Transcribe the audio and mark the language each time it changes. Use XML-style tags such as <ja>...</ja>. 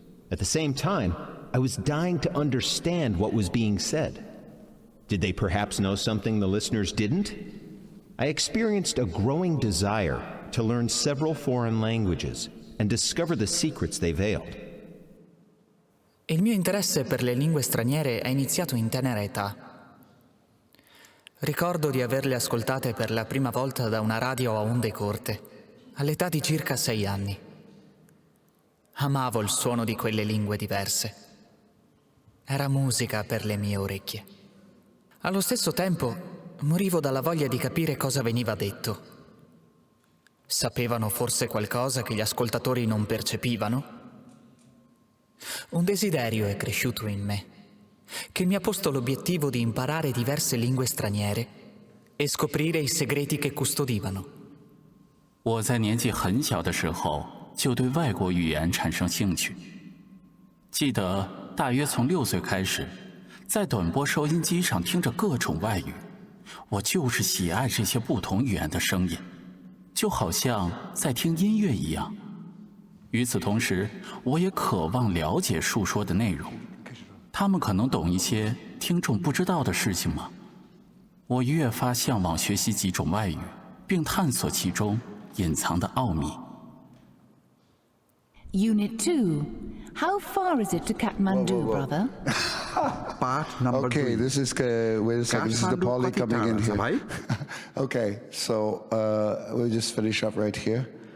<en>At the same time, I was dying to understand what was being said. Did they perhaps know something the listeners didn't? I experienced a growing desire to learn several foreign languages and discover the secrets they veiled.</en> <it>Il mio interesse per le lingue straniere è iniziato in tenera età. Ricordo di averle ascoltate per la prima volta da una radio a onde corte, all'età di circa 6 anni. Amavo il suono di quelle lingue diverse. Era musica per le mie orecchie. Allo stesso tempo, morivo dalla voglia di capire cosa veniva detto. Sapevano forse qualcosa che gli ascoltatori non percepivano? Un desiderio è cresciuto in me, che mi ha posto l'obiettivo di imparare diverse lingue straniere e scoprire i segreti che custodivano.</it> <zh>我在年纪很小的时候就对外国语言产生兴趣。记得大约从6岁开始，在短波收音机上听着各种外语，我就是喜爱这些不同语言的声音，就好像在听音乐一样。与此同时，我也渴望了解述说的内容。他们可能懂一些听众不知道的事情吗？我越发向往学习几种外语，并探索其中隐藏的奥秘。</zh> <en>Unit 2. How far is it to Kathmandu, brother? Part number 3. Okay, this is, wait a second, this is the Poly coming in here. Okay, so we'll just finish up right here.</en>